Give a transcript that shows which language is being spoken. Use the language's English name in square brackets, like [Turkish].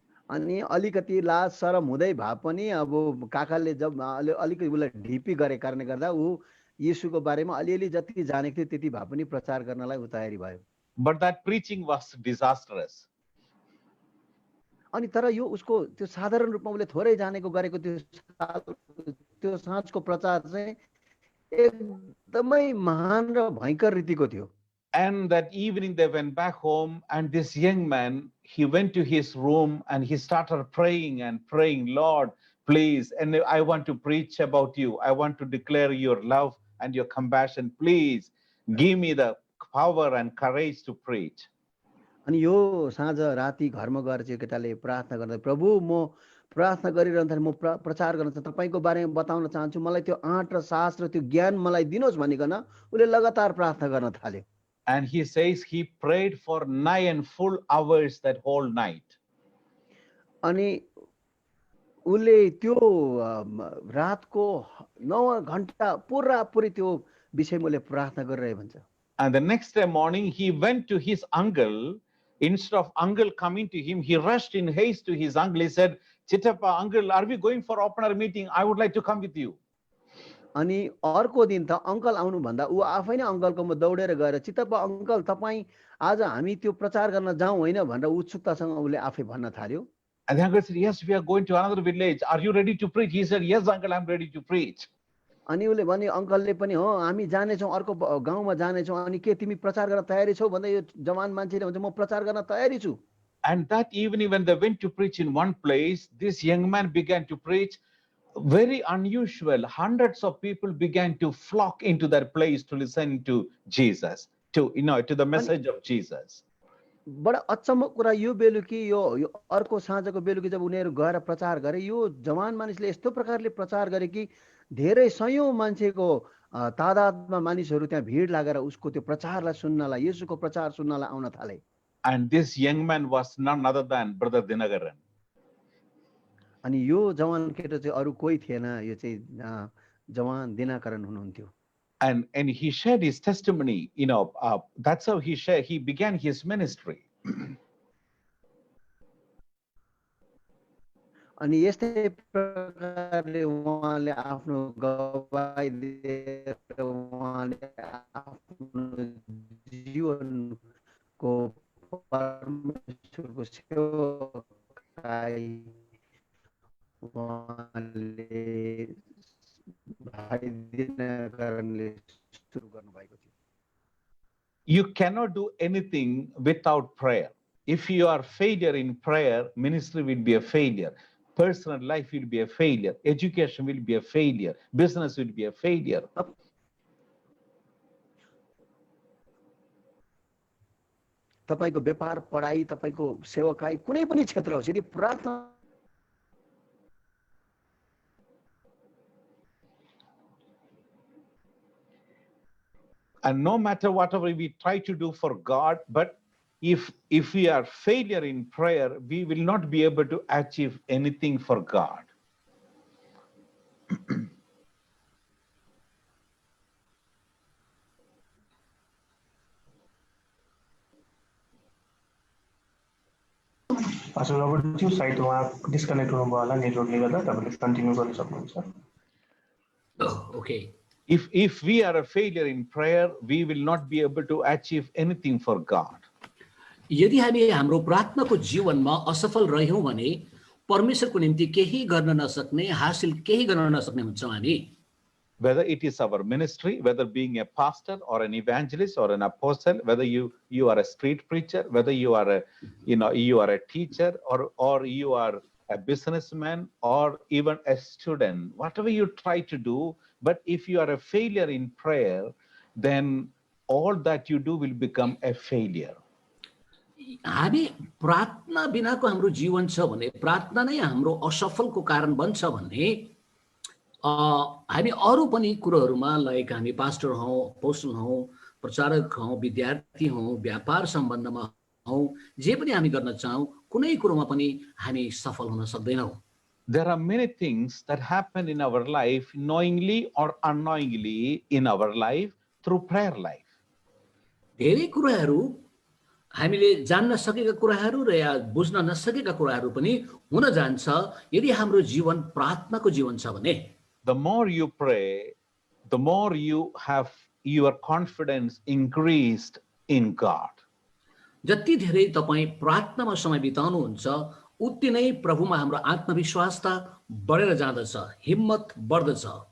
[Nepali] अनि अलिकति लाज शरम हुँदै भए पनि अब काकाले जब अलिकति उसलाई ढिपी गरे कारणले गर्दा ऊ यीशुको बारेमा अलिअलि जति जानेको थियो त्यति भए पनि प्रचार गर्नलाई ऊ तयारी भयो. [English] But that preaching was disastrous. [Nepali] अनि तर यो उसको त्यो साधारण रूपमा उसले थोरै जानेको गरेको त्यो साँझको प्रचार चाहिँ एकदमै महान र भयंकर रीतिको थियो. [English] And that evening they went back home, and this young man, he went to his room and he started praying and praying, Lord, please, and I want to preach about you. I want to declare your love and your compassion. Please give me the power and courage to preach. [Nepali] अनि यो साँझ राति घरमा गएर चाहिँ केटाले प्रार्थना गर्दा प्रभु म प्रार्थना गरिरहँदा म प्रचार गर्न चाहन्छु, तपाईको बारेमा बताउन चाहन्छु, मलाई त्यो आँट र साहस र त्यो ज्ञान मलाई दिनुहोस् भनिकन उले लगातार प्रार्थना गर्न थाल्यो. [English] And he says he prayed for 9 full hours that whole night. [Nepali] अनि उले त्यो रातको 9 घण्टा पुरापुरी त्यो विषयमा उले प्रार्थना गरिरहे भन्छ. [English] And the next day morning he went to his uncle. Instead of uncle coming to him, he rushed in haste to his uncle. He said, Chittappa, uncle, are we going for opener meeting? I would like to come with you. [Nepali] अनि अर्को दिन त uncle आउनु भन्दा ऊ आफै नै अङ्कलकोमा दौडेर गएर चित्तप्पा अङ्कल तपाईँ आज हामी त्यो प्रचार गर्न जाउँ होइन भनेर उत्सुकतासँग उसले आफै भन्न थाल्यो. [English] And the uncle said, yes, we are going to another village. Are you ready to preach? He said, yes, uncle, I'm ready to preach. [Nepali] अनि उसले भने अङ्कलले पनि हो हामी जानेछौँ अर्को गाउँमा जानेछौँ, अनि के तिमी प्रचार गर्न तयारी छौ भन्दा यो जवान मान्छेले भन्छ म प्रचार गर्न तयारी छु. [English] And that evening when they went to preach in one place, this young man began to preach. Very unusual. Hundreds of people began to flock into that place to listen to Jesus, to the message of Jesus. [Nepali] बडा अचम्मको कुरा यो बेलुकी यो अर्को साँझको बेलुकी जब उनीहरू गएर प्रचार गरे, यो जवान मानिसले यस्तो प्रकारले प्रचार गरे कि धेरै सयौं मान्छेको तादादमा मानिसहरू त्यहाँ भिड लागेर उसको त्यो प्रचारलाई सुन्नलाई, येशूको प्रचार सुन्नलाई आउन थाले. [English] And this young man was none other than Brother Dinagaran. [Nepali] अनि यो जवान केटा चाहिँ अरु कोही थिएन, यो चाहिँ जवान दिनाकरण हुनुहुन्थ्यो. [English] And he shared his testimony, that's how he began his ministry. [Nepali] अनि यस्तै प्रकारले उहाँले आफ्नो गवाही दिएर उहाँले आफ्नो जीवनको परमेश्वरको सेवाकाई उहाँले भाइ दिनकरणले सुरु गर्नुभएको थियो. [English] You cannot do anything without prayer. If you are failure in prayer, ministry will be a failure. Personal life will be a failure. Education will be a failure. Business will be a failure. [Nepali] तपाईको व्यापार, पढाइ, तपाईको सेवाकाई कुनै पनि क्षेत्र होस्, यदि प्रार्थना [English] And no matter whatever we try to do for God, but if we are failure in prayer, we will not be able to achieve anything for God. [Nepali] Pastor Robert थियो साइड उहाँ डिस्कनेक्ट हुनुभयो होला नेटवर्कले गर्दा तपाईले continue गर्न सक्नुहुन्छ [English] Okay If we are a failure in prayer, we will not be able to achieve anything for God. [Nepali] यदि हामी हाम्रो प्रार्थनाको जीवनमा असफल रह्यौं भने परमेश्वरको निम्ति केही गर्न नसक्ने हासिल केही गर्न नसक्ने हुन्छौं हामी [English] Whether it is our ministry, whether being a pastor or an evangelist or an apostle, whether you are a street preacher, whether you are a teacher or you are a businessman or even a student, whatever you try to do, but if you are a failure in prayer, then all that you do will become a failure. [Nepali] हामी प्रार्थना बिनाको हाम्रो जीवन छ भने प्रार्थना नै हाम्रो असफलको कारण बन्छ भने हामी अरू पनि कुरोहरुमा लाइक हामी पास्टर हौं अपोस्टल हौं प्रचारक हौं विद्यार्थी हौं व्यापार सम्बन्धमा हौं जे पनि हामी गर्न चाहौं कुनै कुरोमा पनि हामी सफल हुन सक्दैनौं [English] There are many things that happen in our life, knowingly or unknowingly in our life through prayer life. [Nepali] धेरै कुराहरु हामीले जान्न सकेका कुराहरु र या बुझ्न नसकेका कुराहरु पनि हुन जान्छ यदि हाम्रो जीवन प्रार्थनाको जीवन छ भने [English] The more you pray, the more you have your confidence increased in God. [Nepali] जति धेरै तपाई प्रार्थनामा समय बिताउनुहुन्छ उति नै प्रभुमा हाम्रो आत्मविश्वासता बढेर जाँदछ हिम्मत बढ्दछ